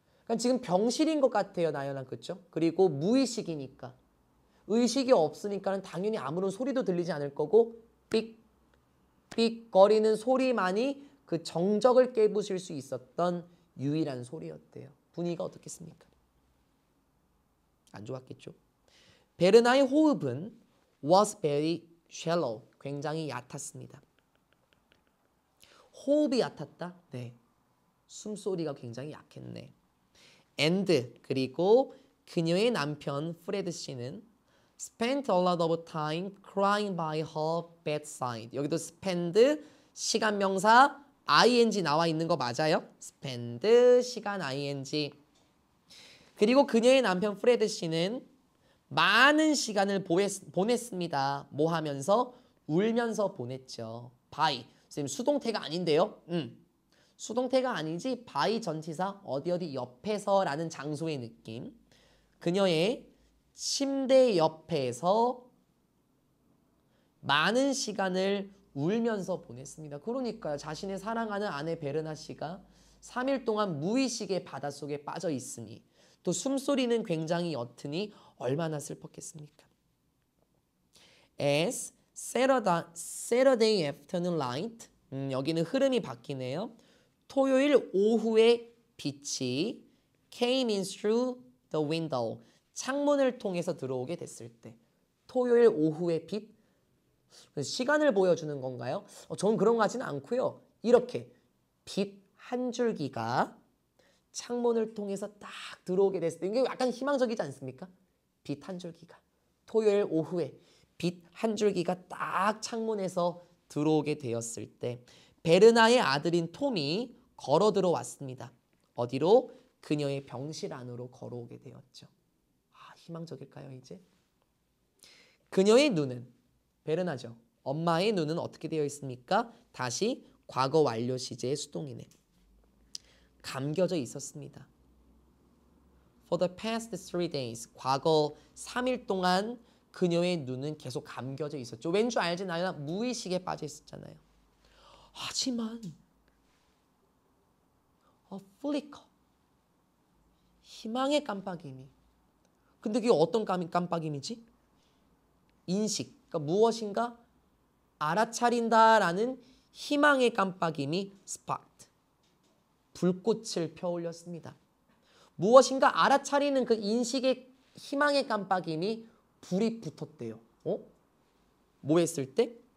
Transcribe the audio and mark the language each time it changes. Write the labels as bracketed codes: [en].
[ko] 그러니까 지금 병실인 것 같아요, 나연아, 그렇죠? 그리고 무의식이니까. 의식이 없으니까는 당연히 아무런 소리도 들리지 않을 거고 삑 거리는 소리만이 그 정적을 깨부실 수 있었던 유일한 소리였대요. 분위기가 어떻겠습니까? 안 좋았겠죠. 베르나의 호흡은 [en] was very shallow. [ko] 굉장히 얕았습니다. 호흡이 얕았다? 네. 숨소리가 굉장히 약했네. [en] and [ko] 그리고 그녀의 남편 프레드 씨는 [en] spent a lot of time crying by her bedside. [ko] 여기도 spend 시간 명사 ing 나와 있는 거 맞아요? spend 시간 ing. 그리고 그녀의 남편 프레드 씨는 많은 시간을 보냈습니다. 뭐 하면서? 울면서 보냈죠. by. 선생님 수동태가 아닌데요? 수동태가 아니지 by 전치사 어디 옆에서라는 장소의 느낌. 그녀의 침대 옆에서 많은 시간을 울면서 보냈습니다. 그러니까요. 자신의 사랑하는 아내 베르나 씨가 3일 동안 무의식의 바닷속에 빠져 있으니 또 숨소리는 굉장히 옅으니 얼마나 슬펐겠습니까? [en] As Saturday afternoon light. [ko] 여기는 흐름이 바뀌네요. 토요일 오후에 빛이 [en] came in through the window. [ko] 창문을 통해서 들어오게 됐을 때. 토요일 오후의 빛. 시간을 보여주는 건가요? 저는 그런 거 같지는 않고요. 이렇게 빛 한 줄기가 창문을 통해서 딱 들어오게 됐을 때. 이게 약간 희망적이지 않습니까? 빛 한 줄기가. 토요일 오후에 빛 한 줄기가 딱 창문에서 들어오게 되었을 때 베르나의 아들인 톰이 걸어 들어왔습니다. 어디로? 그녀의 병실 안으로 걸어오게 되었죠. 희망적일까요, 이제? 그녀의 눈은 베르나죠. 엄마의 눈은 어떻게 되어 있습니까? 다시 과거 완료 시제의 수동이네. 감겨져 있었습니다. [en] For the past 3 days. [ko] 과거 3일 동안 그녀의 눈은 계속 감겨져 있었죠. 왠 줄 알지? 나야 무의식에 빠져 있었잖아요. 하지만 [en] a flicker. [ko] 희망의 깜빡임이. 근데 그게 어떤 깜빡임이지? 인식. 그러니까 무엇인가 알아차린다라는 희망의 깜빡임이 sparked. 불꽃을 펴올렸습니다. 무엇인가 알아차리는 그 인식의 희망의 깜빡임이 불이 붙었대요. 뭐 했을 때?